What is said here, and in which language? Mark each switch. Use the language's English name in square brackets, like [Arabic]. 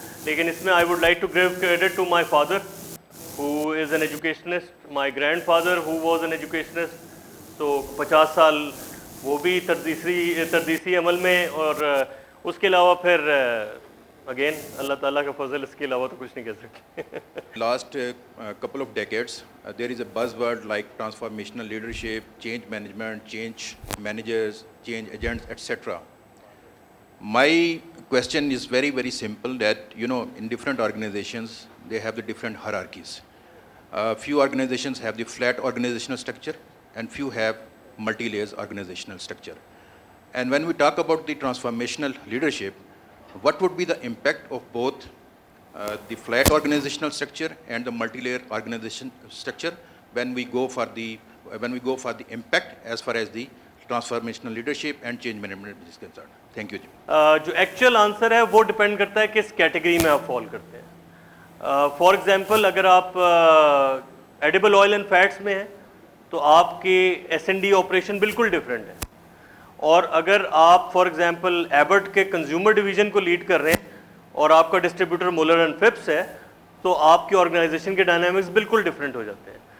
[Urdu] لیکن اس میں [English] I would like to give credit to my father who is an educationist, my grandfather who was an educationist. [Urdu] تو 50 سال وہ بھی تدریسی عمل میں، اور اس کے علاوہ پھر اگین اللہ تعالیٰ کا فضل، اس کے علاوہ تو کچھ نہیں کہہ سکتے. [English] Last couple of decades, there is a buzzword like transformational leadership, change management, change managers, change agents, etc. My question is very, very simple that, in different organizations, they have the different hierarchies. Few organizations have the flat organizational structure and few have multi-layers organizational structure. And when we talk about the transformational leadership, what would be the impact of both the flat organizational structure and the multi-layer organization structure when we go for the impact as far as the transformational leadership and change management is concerned? Thank you. [Urdu] جو actual answer ہے وہ depend کرتا ہے کس category میں آپ فال کرتے ہیں. فار ایگزامپل اگر آپ ایڈیبل آئل اینڈ فیٹس میں ہیں تو آپ کی ایس این ڈی آپریشن بالکل ڈفرینٹ ہے. اور اگر آپ فار ایگزامپل ایبٹ کے کنزیومر ڈویژن کو لیڈ کر رہے ہیں اور آپ کا ڈسٹریبیوٹر مولر اینڈ فپس ہے تو آپ کی آرگنائزیشن کے ڈائنامکس بالکل ڈفرینٹ ہو جاتے ہیں.